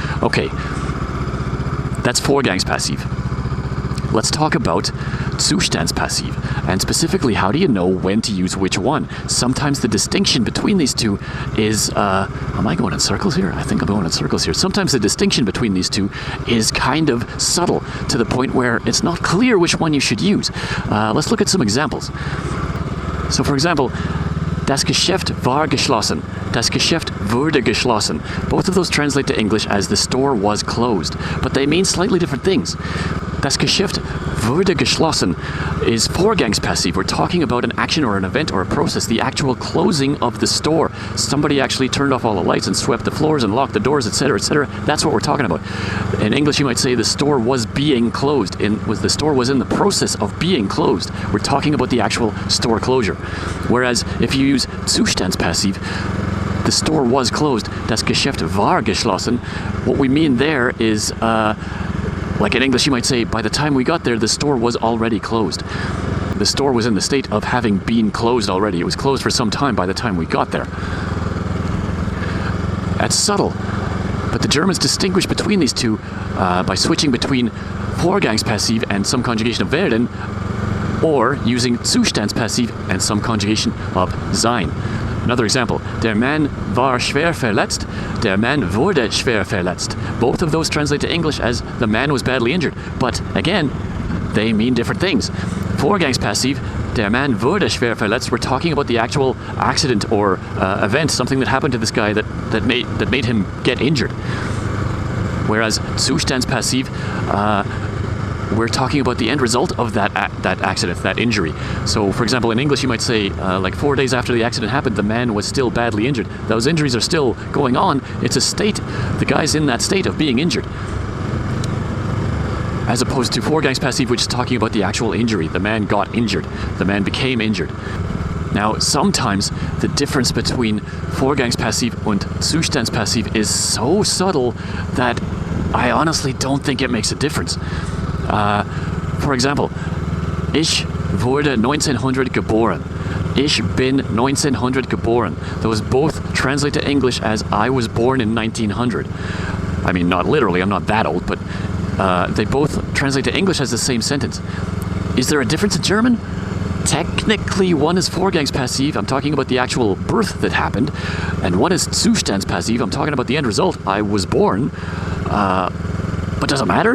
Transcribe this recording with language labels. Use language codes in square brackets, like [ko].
[en] Okay, that's Vorgangspassiv. Let's talk about Zustandspassiv, and specifically, how do you know when to use which one? Sometimes the distinction between these two is, am I going in circles here? I think I'm going in circles here. Sometimes the distinction between these two is kind of subtle, to the point where it's not clear which one you should use. Let's look at some examples. [de] So for example, das Geschäft war geschlossen. Das Geschäft wurde geschlossen. [en] Both of those translate to English as the store was closed, but they mean slightly different things. [de] Das Geschäft wurde geschlossen [en] is Vorgangspassiv. We're talking about an action or an event or a process, the actual closing of the store. Somebody actually turned off all the lights and swept the floors and locked the doors, etc., etc. That's what we're talking about. In English, you might say the store was being closed. The store was in the process of being closed. We're talking about the actual store closure. Whereas if you use Zustandspassiv, the store was closed. [de] Das Geschäft war geschlossen. [en] What we mean there is, like in English, you might say, by the time we got there, the store was already closed. The store was in the state of having been closed already. It was closed for some time by the time we got there. That's subtle, but the Germans distinguish between these two by switching between Vorgangspassiv and some conjugation of werden, or using Zustandspassiv and some conjugation of sein. [de] Another example, der Mann war schwer verletzt, der Mann wurde schwer verletzt. [en] Both of those translate to English as the man was badly injured, but again, they mean different things. Vorgangspassiv, [de] der Mann wurde schwer verletzt, [en] we're talking about the actual accident or event, something that happened to this guy that made him get injured. Whereas Zustandspassiv, we're talking about the end result of that accident, that injury. So, for example, in English, you might say, like 4 days after the accident happened, the man was still badly injured. Those injuries are still going on. It's a state. The guy's in that state of being injured. As opposed to Vorgangspassiv, which is talking about the actual injury. The man got injured. The man became injured. Now, sometimes the difference between Vorgangspassiv und Zustandspassiv is so subtle that I honestly don't think it makes a difference. [de] For example, ich wurde 1900 geboren. Ich bin 1900 geboren. [en] Those both translate to English as I was born in 1900. I mean, not literally, I'm not that old, but they both translate to English as the same sentence. Is there a difference in German? Technically, one is Vorgangspassiv, I'm talking about the actual birth that happened, and one is Zustandspassiv, I'm talking about the end result, I was born. But does it matter?